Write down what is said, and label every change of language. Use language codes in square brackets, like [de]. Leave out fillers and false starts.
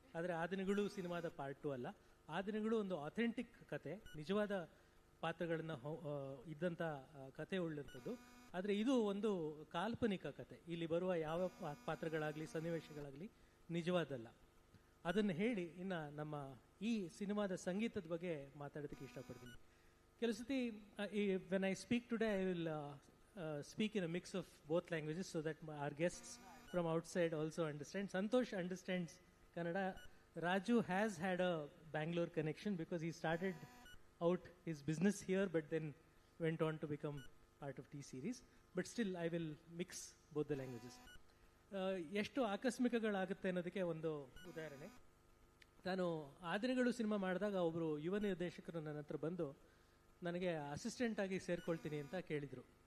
[kn] ಆದರೆ ಆ ದಿನಗಳು ಸಿನಿಮಾದ ಪಾರ್ಟ್ 2 ಅಲ್ಲ. ಆ ದಿನಗಳು ಒಂದು ಅಥೆಂಟಿಕ್ ಕತೆ, ನಿಜವಾದ ಪಾತ್ರಗಳನ್ನು ಇದ್ದಂಥ ಕತೆ ಉಳ್ಳಂಥದ್ದು. ಆದರೆ ಇದು ಒಂದು ಕಾಲ್ಪನಿಕ ಕತೆ. ಇಲ್ಲಿ ಬರುವ ಯಾವ ಪಾತ್ರಗಳಾಗಲಿ ಸನ್ನಿವೇಶಗಳಾಗಲಿ ನಿಜವಾದಲ್ಲ. ಅದನ್ನು ಹೇಳಿ ಇನ್ನು ನಮ್ಮ ಈ ಸಿನಿಮಾದ ಸಂಗೀತದ ಬಗ್ಗೆ ಮಾತಾಡೋದಕ್ಕೆ ಇಷ್ಟಪಡ್ತೀನಿ. ಕೆಲವು ಸತಿ [en] when I speak today, I will speak in a mix of both languages so that our guests from outside also understand. Santosh understands Kannada. Raju has had a Bangalore connection because he started out his business here but then went on to become part of T-Series. But still, I will mix both the languages. [kn] ಎಷ್ಟು ಆಕಸ್ಮಿಕಗಳಾಗುತ್ತೆ ಅನ್ನೋದಕ್ಕೆ ಒಂದು ಉದಾಹರಣೆ. ನಾನು Aa Dinagalu cinema ಮಾಡಿದಾಗ ಒಬ್ಬರು ಯುವ ನಿರ್ದೇಶಕರು ನನ್ನ ಹತ್ರ ಬಂದು ನನಗೆ ಅಸಿಸ್ಟೆಂಟ್ ಆಗಿ ಸೇರ್ಕೊಳ್ತೀನಿ ಅಂತ ಕೇಳಿದರು.